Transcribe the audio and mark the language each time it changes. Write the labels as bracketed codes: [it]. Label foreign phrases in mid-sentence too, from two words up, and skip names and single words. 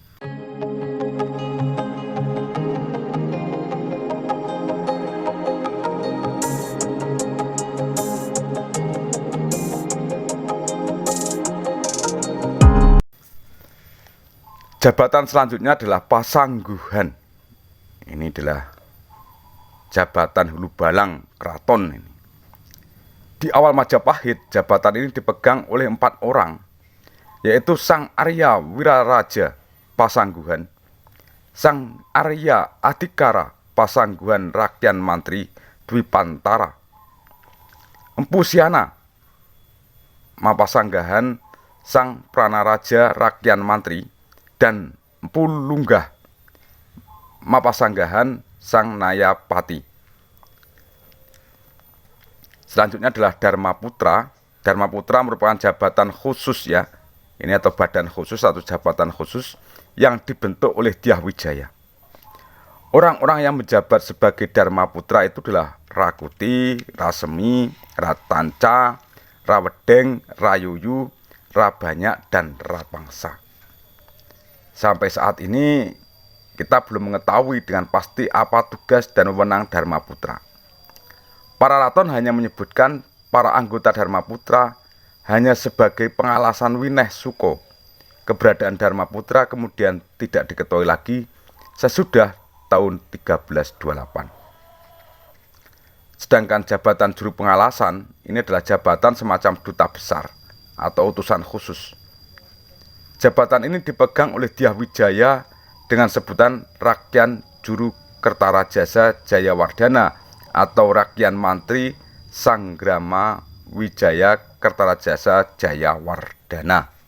[id] Jabatan selanjutnya adalah Pasangguhan. Ini adalah jabatan hulu balang keraton ini. Di awal Majapahit, jabatan ini dipegang oleh 4 orang, yaitu Sang Arya Wiraraja Pasangguhan, Sang Arya Adikara Pasangguhan Rakyat Mantri Dwipantara, Empu Siana Mapasanggahan Sang Pranaraja Rakyat Mantri, dan Empu Lunggah Mapasanggahan Sang Nayapati. Selanjutnya adalah Dharma Putra. Dharma Putra merupakan jabatan khusus ya. Ini atau badan khusus atau jabatan khusus yang dibentuk oleh Dyah Wijaya. Orang-orang yang menjabat sebagai Dharma Putra itu adalah Rakuti, Rasemi, Ratanca, Rawedeng, Rayuyu, Rabanyak, dan Rapangsa. Sampai saat ini kita belum mengetahui dengan pasti apa tugas dan wewenang Dharma Putra. Para raton hanya menyebutkan para anggota Dharma Putra hanya sebagai pengalasan wineh suko. Keberadaan Dharma Putra kemudian tidak diketahui lagi sesudah tahun 1328. Sedangkan jabatan juru pengalasan ini adalah jabatan semacam duta besar atau utusan khusus. Jabatan ini dipegang oleh Dyah Wijaya dengan sebutan Rakyat Juru Kertarajasa Jayawardhana atau Rakyat Mantri Sanggrama Wijaya Kertarajasa Jayawardhana.